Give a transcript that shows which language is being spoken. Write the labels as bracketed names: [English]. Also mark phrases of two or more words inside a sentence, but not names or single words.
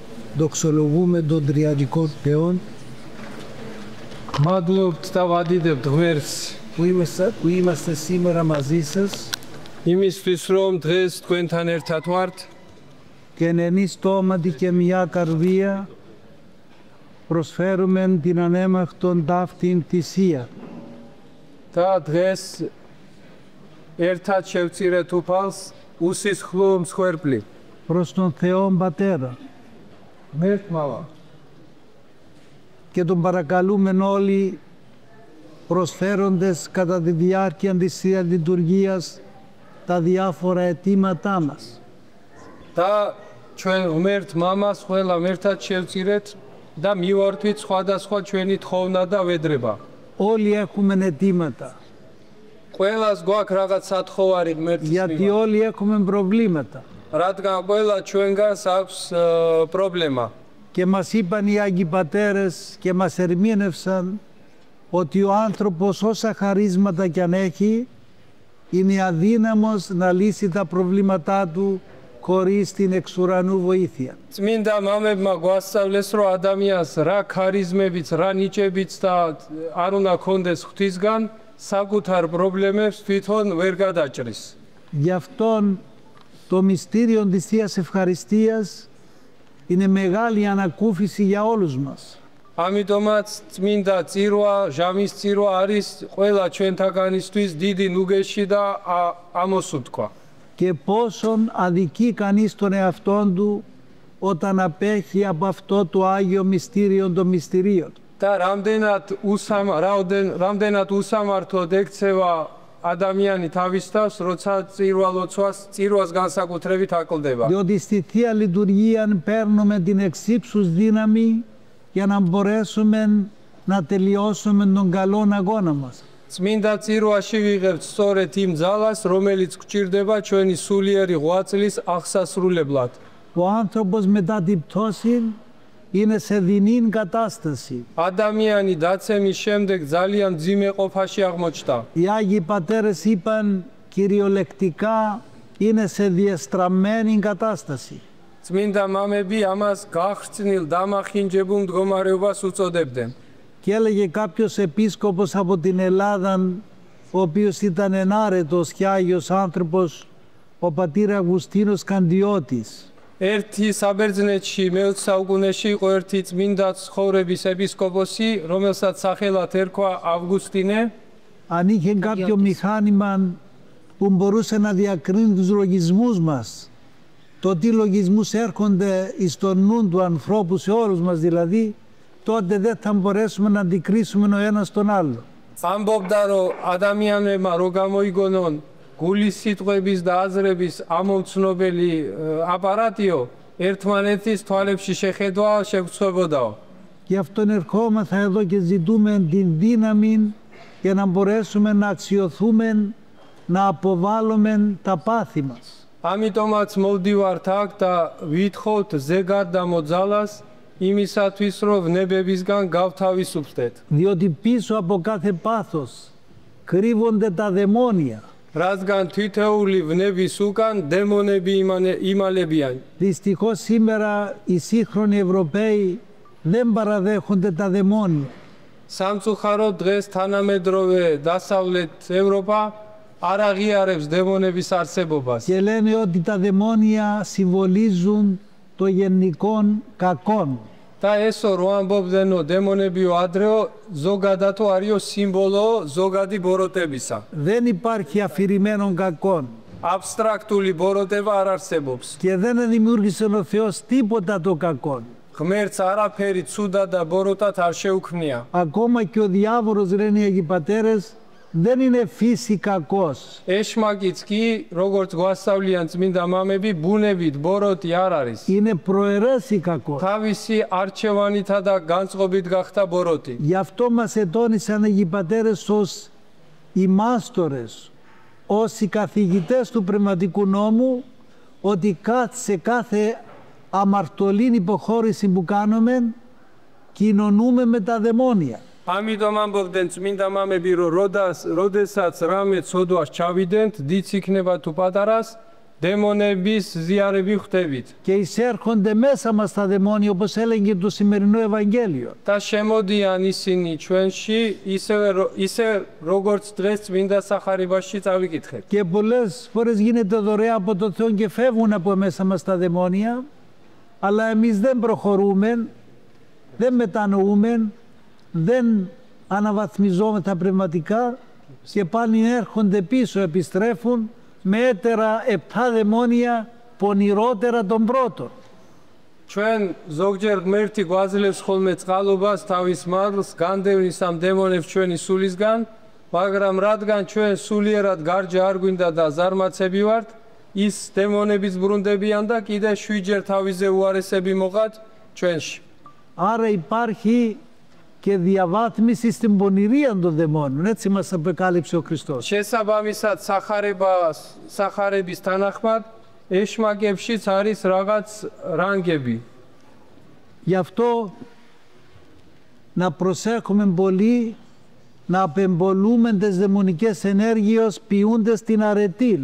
[Greek] Δοξολογούμε τον Τριαδικό Θεόν [Georgian] Μადλობთ და ვადიდებთ ღმერთს [Greek] που είμαστε σήμερα μαζί σας [Georgian] იმისთვის რომ დღეს თქვენთან ერთად ვართ [Greek] και εν ενή στόματι και μια καρδία προσφέρουμε την ανέμαχτον ταύτην θυσία. [Georgian] და დღეს ერთად შევწირეთ უფალს უსისხლო მსხვერპლი [Greek] προς τον Θεόν Πατέρα [Georgian] ღმერთმავა [Greek] και τον παρακαλούμε όλοι προσφέροντες κατά τη διάρκεια της Θείας Λειτουργίας τα διάφορα αιτήματά μας. [Georgian] და ჩვენ ღმერთ მამას ყველა ერთად შევწირეთ და მივართვით სხვადასხვა ჩვენი თხოვნა და ვედრება. [Greek] Όλοι έχουμε αιτήματα. [Georgian] ყველას გვაქვს რაღაც სათხოვარი ღმერთის [Greek] Γιατί όλοι έχουμε προβλήματα. [Georgian] რადგან ყველა ჩვენგანს აქვს პრობლემა. [Greek] Και μας είπαν οι Άγιοι Πατέρες και μας ερμήνευσαν ότι ο άνθρωπος όσα χαρίσματα κι αν έχει είναι αδύναμος να λύσει τα προβλήματά του χωρίς την εξ ουρανού βοήθεια. [Georgian] წმინდა მამებმა გვასწავლეს რომ ადამიანს რა ქარიზმებიც, რა ნიჭებიც და არ უნდა ქონდეს ღვთისგან საკუთარ პრობლემებს თვითონ ვერ გადაჭრის. [Greek] Γι' αυτόν το μυστήριο της Θείας Ευχαριστίας είναι μεγάλη ανακούφιση για όλους μας. [Georgian] ამიტომაც წმინდა წირვა, ჟამის წირვა არის ყველა ჩვენთაგანისთვის დიდი ნუგეში და ამოსუთქვა. [Greek] Και πόσον αδικεί κανείς τον εαυτόν του όταν απέχει από αυτό το Άγιο Μυστήριο των Μυστηρίων. [Georgian] და რამდენად უსამართლოდ ექცევა ადამიანი თავის თავს, როცა წირვას განსაკუთრებით აკლდება. [Greek] Διότι στη Θεία Λειτουργία παίρνουμε την εξύψους δύναμη για να μπορέσουμε να τελειώσουμε τον καλό αγώνα μας. [Georgian] წმინდა წირვაში ვიღებთ სწორედ იმ ძალას, რომელიც გვჭირდება ჩვენი სულიერი ღვაწლის აღსასრულებლად. [Greek] Ο άνθρωπος μετά την πτώση είναι σε δεινή κατάσταση. [Georgian] ადამიანი დაცემის შემდეგ ძალიან ძიმე ყოფაში აღმოჩნდა. [Greek] Οι Άγιοι Πατέρες είπαν κυριολεκτικά είναι σε διεστραμμένη κατάσταση. [Georgian] წმინდა მამები ამას გახსნილ დამახინჯებულ მდგომარეობას უწოდებდნენ. [Greek] Και έλεγε κάποιος επίσκοπος από την Ελλάδα, ο οποίος ήταν ενάρετος και άγιος άνθρωπος, ο πατήρ Αυγουστίνος Καντιώτης. [Georgian] ერთი საბერძნეთში მე-20 საუკუნეში იყო ერთი წმინდა ცხოვრების ეპისკოპოსი, რომელსაც სახელად ერქვა Αυγουστίνე. [Greek] Αν είχε κάποιο μηχάνημα που μπορούσε να διακρίνει τους λογισμούς μας, το τι λογισμούς έρχονται εις τον νου του ανθρώπου, σε όλους μας δηλαδή, τότε δεν θα μπορέσουμε να αντικρίσουμε ο ένας τον άλλο. [Georgian] ამბობდა რომ ადამიანებმა რო გამოიგონონ გულის სიტყვების და აზრების ამომცნობელი აპარატიო, ერთმანეთის თვალებში შეხედვა შეგვწვებოდაო. [Greek] Γι' αυτόν ερχόμεθα εδώ και ζητούμε την δύναμη για να μπορέσουμε να αξιωθούμε, να αποβάλλουμε τα πάθη μας. [Georgian] ამიტომაც მოვდივართ აქ და ვითხოვთ ზეგარ და მოძალას იმისათვის რომ ვნებებისგან გავთავისუფლდეთ. [Greek] Διότι πίσω από κάθε πάθος κρύβονται τα δαιμόνια. [Georgian] რადგან თითოეული ვნების უკან დემონები იმალებიან. [Greek] Δυστυχώς σήμερα οι σύγχρονοι Ευρωπαίοι δεν παραδέχονται τα δαιμόνια. [Georgian] სამწუხაროდ დღეს თანამედროვე დასავლეთ ევროპა არ აღიარებს დემონების არსებობას. [Greek] Και λένε ότι τα δαιμόνια συμβολίζουν το γενικό κακό. [Georgian] და ესო რო ამბობდენო დემონებიო ადრეო ზოგადათო არისო სიმბოლო ზოგადი ბოროტებისა. [Greek] Δεν υπάρχει αφηρημένο κακό. [Georgian] აბსტრაქტული ბოროტება არ არსებობს. [Greek] Και δεν δημιούργησε ο Θεός τίποτα το κακό. [Georgian] ღმერთს არაფერი ცუდა და ბოროტად არ შეუქმნია. [Greek] Ακόμα και ο διάβολος, λένε οι Αγίοι Πατέρες, δεν είναι φύση κακός. [Georgian] ეშმაკიც კი, როგორც გვასწავლიან წმინდა მამები, ბუნებით ბოროტი არ არის. [Greek] Είναι προαιρέσει κακός. [Georgian] თავისი არჩევანითა და განწყობით გახდა ბოროტი. [Greek] Γι' αυτό μας ετώνησαν οι Αγίοι Πατέρες ως οι μάστορες, ως οι καθηγητές του πνευματικού νόμου, ότι σε κάθε αμαρτωλή υποχώρηση που κάνουμε, κοινωνούμε με τα δαιμόνια. [Georgian] ამიტომ ამბობდნენ წმინდა მამები, რომ როდესაც რამე ცოდვას ჩავიდენთ, დიც იქნება თუ პატარას, დემონების ზიარები ხვდებით [Greek] Και εισέρχονται μέσα μας τα δαιμόνια, όπως έλεγε το σημερινό Ευαγγέλιο. [Georgian] და შემოდიან ისინი ჩვენში ისე როგორც დღეს წმინდა სახარებაში წავიკითხეთ. [Greek] Και πολλές φορές γίνεται δωρεά από το Θεό και φεύγουν από μέσα μας τα δαιμόνια, αλλά εμείς δεν προχωρούμε, δεν μετανοούμε, δεν αναβαθμιζόμεθα πνευματικά και πάλι έρχονται πίσω, επιστρέφουν με έτερα 7 δαιμόνια πονηρότερα των πρώτων. [Georgian] ჩვენ ზოგჯერ ღმერთი გვაძლევს ხოლმე წყალობას თავის მარლს განდევნის ამ დემონებს ჩვენი სულისგან, მაგრამ რადგან ჩვენ სულიერად გარჯა არ გვინდა და ზარმაცები ვართ, ის დემონებიც ბრუნდებიან და კიდე 7-ჯერ თავიზე უარესები მოყავთ ჩვენში. [Greek] Άρα υπάρχει και διαβάθμιση στην πονηρία των δαιμόνων. Έτσι μας απεκάλυψε ο Χριστός. [Georgian] შესაბამისად სახარების თანახმად ეშმაკებშიც არის რაღაც რანგები. [Greek] Γι' αυτό να προσέχουμε πολύ, να απεμπολούμε τις δαιμονικές ενέργειες ποιούντες την αρετή.